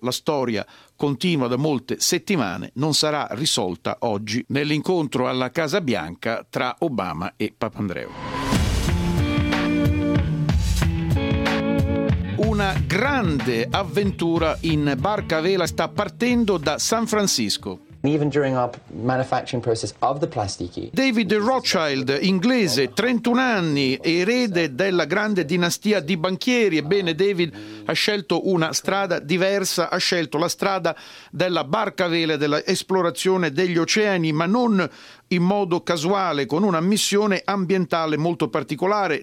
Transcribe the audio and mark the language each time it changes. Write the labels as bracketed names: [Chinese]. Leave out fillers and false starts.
[Italian] La storia continua da molte settimane, non sarà risolta oggi nell'incontro alla Casa Bianca tra Obama e Papandreou. Una grande avventura in barca a vela sta partendo da San Francisco. [English] Even during our manufacturing process of the plastiki. [Italian] David Rothschild, inglese, 31 anni, erede della grande dinastia di banchieri. Ebbene, David ha scelto una strada diversa, ha scelto la strada della barca a vela, dell'esplorazione degli oceani, ma non in modo casuale, con una missione ambientale molto particolare.